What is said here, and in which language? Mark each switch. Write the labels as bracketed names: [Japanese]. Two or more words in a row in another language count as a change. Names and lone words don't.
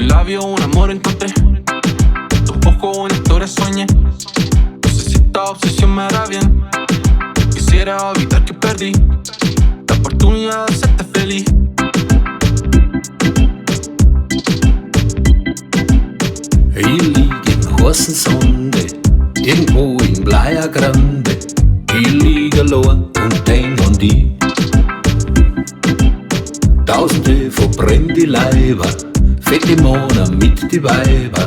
[Spanish] labios un amor encontré, tus ojos una historia soñé. No sé si esta obsesión me hará bien. Quisiera evitar que perdí la oportunidad de hacerte feliz. [German] Ich lieg im heißen Sande, irgendwo in Playa Grande. Ich lieg allein und denk an dich. Tausende verbrennte Leiber, fette Männer mit die Weiber.